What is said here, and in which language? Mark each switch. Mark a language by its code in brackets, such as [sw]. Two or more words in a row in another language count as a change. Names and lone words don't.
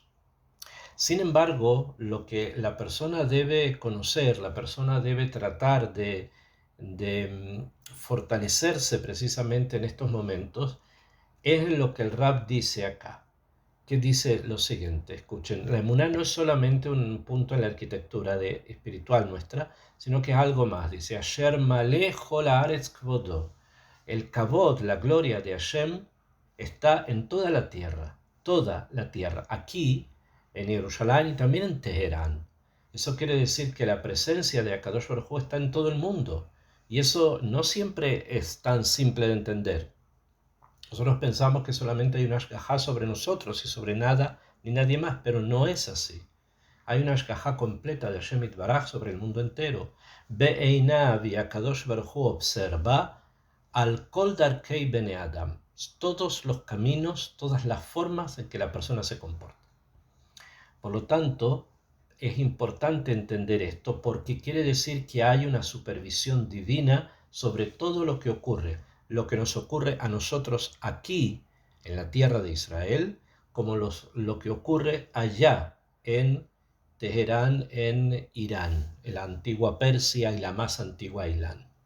[es] Sin embargo, lo que la persona debe conocer, la persona debe tratar de fortalecerse precisamente en estos momentos, es lo que el Rab dice acá, que dice lo siguiente, escuchen, la emuná no es solamente un punto en la arquitectura espiritual nuestra, sino que es algo más, dice, [he] אשר מלא כל הארץ כבודו, el kavod, [es] la gloria de Hashem, está en toda la tierra, aquí en Jerusalén y también en Teherán. Eso quiere decir que la presencia de [he] הקדוש ברוך הוא [es] está en todo el mundo, y eso no siempre es tan simple de entender. Nosotros pensamos que solamente hay una ashkajá sobre nosotros y sobre nada ni nadie más, pero no es así. Hay una ashkajá completa de [he] השם יתברך [es] sobre el mundo entero. [he] Be'einav y הקדוש ברוך הוא [es] observa al [he] כל דרכי בני אדם, [es] todos los caminos, todas las formas en que la persona se comporta. Por lo tanto, es importante entender esto porque quiere decir que hay una supervisión divina sobre todo lo que ocurre, lo que nos ocurre a nosotros aquí en la tierra de Israel, como lo que ocurre allá en Teherán, en Irán, en la antigua Persia y la más antigua Irán.